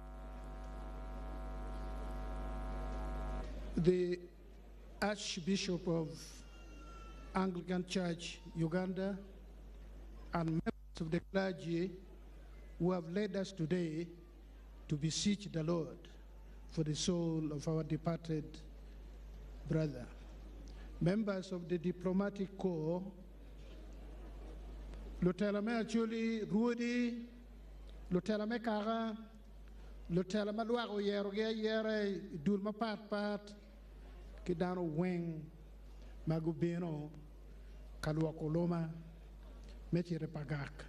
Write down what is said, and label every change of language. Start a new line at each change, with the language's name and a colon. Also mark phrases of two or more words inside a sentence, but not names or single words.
English: the Archbishop of Anglican Church, Uganda, and members of the clergy who have led us today to beseech the Lord for the soul of our departed brother. members of the diplomatic corps, Lieutenant Achuli, Rudy, Lieutenant Kara, Lieutenant Luago Yere, Dulma Pat, Kidano Weng, Magubino, Kaluakoloma, Metire Pagak.